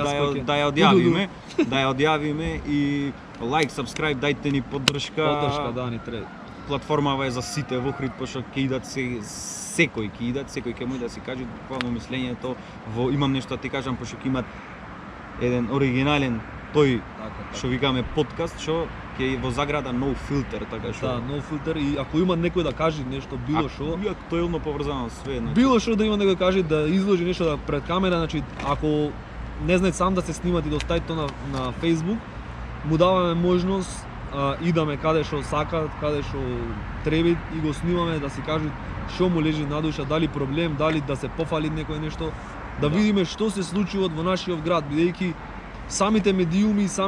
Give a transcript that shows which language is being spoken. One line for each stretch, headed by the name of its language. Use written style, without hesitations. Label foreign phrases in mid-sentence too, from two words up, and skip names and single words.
Macedonian: да ја одјавиме и лайк, subscribe, дајте ни поддршка. Поддршка да ни треба. Платформава е за сите во Охрид, пошто ќе идат секој ќе може да си каже буквално мислењето, имам нешто да ти кажам, пошто ќе имат еден оригинален тој што викаме подкаст, што ќе во заграда
English: no filter,
Macedonian: така што. Да,
English: no filter
Macedonian: и ако има некој да каже нешто било што, и актуелно поврзано све, значи. Било што да има некој да каже да изложи нешто да пред камера, значи ако не знае сам да се снимат и да остави тоа на Facebook, му даваме можност идаме каде што сака, каде што треба и го снимаме да си кажат што му лежи на душа, дали проблем, дали да се пофали некој нешто, да видиме што се случува во нашиот град, бидејќи самите медиуми,